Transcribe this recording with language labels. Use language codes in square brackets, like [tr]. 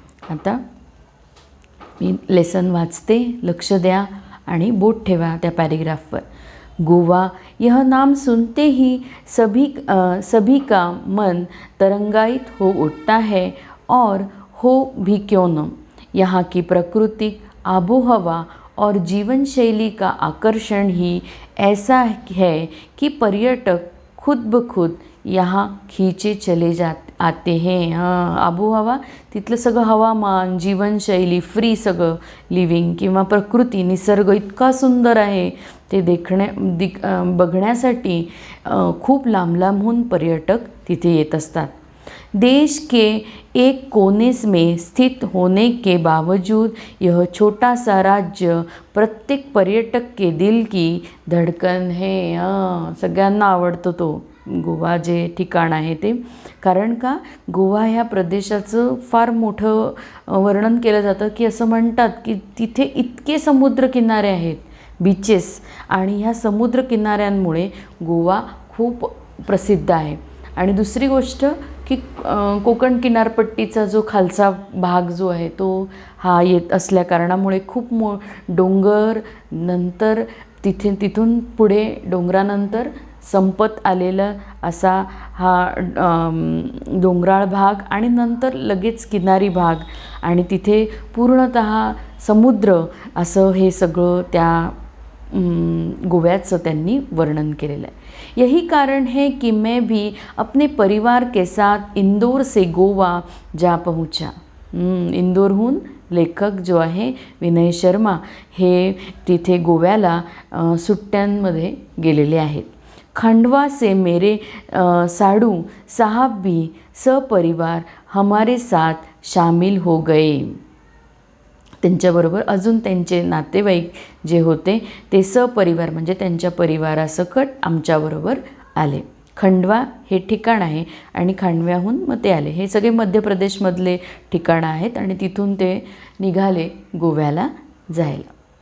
[mr] आता मी लेसन वाचते, लक्ष द्या आणि बोट ठेवा त्या पॅरेग्राफवर. [hi] गोवा, यह नाम सुनते ही सभी का मन तरंगायित हो उठता है, और हो भी क्यों न. यहाँ की प्राकृतिक आबोहवा और जीवन शैली का आकर्षण ही ऐसा है कि पर्यटक खुद ब खुद यहाँ खींचे चले आते हैं. [mr] आबोहवा तिथलं सगळं हवामान, जीवनशैली, फ्री सगळं लिव्हिंग किंवा प्रकृती, निसर्ग इतका सुंदर आहे ते बघण्यासाठी खूप लांब लांबहून पर्यटक तिथे येत असतात. [hi] देश के एक कोने में स्थित होने के बावजूद यह छोटा सा राज्य प्रत्येक पर्यटक के दिल की धडकन है. [mr] सगळ्यांना आवडतो तो गोवा जे ठिकाण आहे ते. कारण का, गोवा ह्या प्रदेशाचं फार मोठं वर्णन केलं जातं की असं म्हणतात की तिथे इतके समुद्रकिनारे आहेत, बीचेस, आणि ह्या समुद्रकिनाऱ्यांमुळे गोवा खूप प्रसिद्ध आहे. आणि दुसरी गोष्ट की कोकण किनारपट्टीचा जो खालचा भाग जो आहे तो हा येत असल्या कारणामुळे खूप डोंगर, नंतर तिथून पुढे डोंगरानंतर संपत आलेला असा हा डोंगराळ भाग, आणि नंतर लगेच किनारी भाग, आणि तिथे पूर्णतः समुद्र असं हे सगळं त्या गोव्याचं त्यांनी वर्णन केलेलं आहे. [hi] यही कारण है कि मैं भी अपने परिवार के साथ इंदौर से गोवा जा पहुंचा. [mr] इंदौरहून लेखक जो आहे विनय शर्मा हे तिथे गोव्याला सुट्ट्यांमध्ये गेलेले आहेत. [hi] खंडवा से मेरे साडू साहब भी सपरिवार हमारे साथ शामिल हो गए. [mr] त्यांच्याबरोबर अजून त्यांचे नातेवाईक जे होते ते सपरिवार म्हणजे त्यांच्या परिवारासकट आमच्याबरोबर आले. खंडवा हे ठिकाण आहे आणि खांडव्याहून मग ते आले. हे सगळे मध्य प्रदेशमधले ठिकाणं आहेत आणि तिथून ते निघाले गोव्याला जायला.